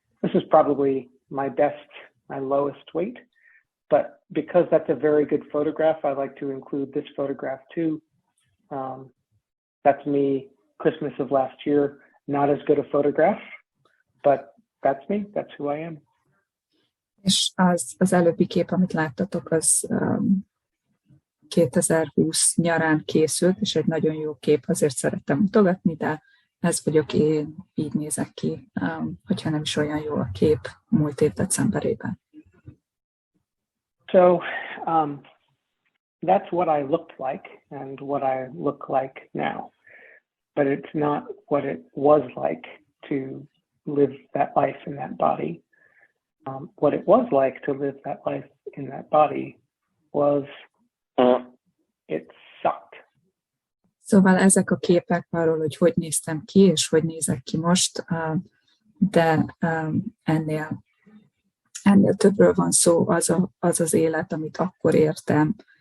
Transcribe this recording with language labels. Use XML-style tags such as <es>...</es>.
<en>This is probably my lowest weight. But because that's a very good photograph, I like to include this photograph too. That's me, Christmas of last year. Not as good a photograph, but that's me, that's who I am.</en> <hu>És az előbbi kép, amit láttatok, az 2020 nyarán készült, és egy nagyon jó kép, azért szerettem mutogatni, de ez vagyok én, így nézek ki, hogyha nem is olyan jó a kép múlt év decemberében.</hu> <en>So that's what I looked like and what I look like now. But it's not what it was like to live that life in that body. What it was like to live that life in that body was it sucked.</en> <hu>Szóval ezek a képek arról, hogy néztem ki, és hogy nézek ki most, de ennél többről van szó, az élet, amit akkor éltem.</hu>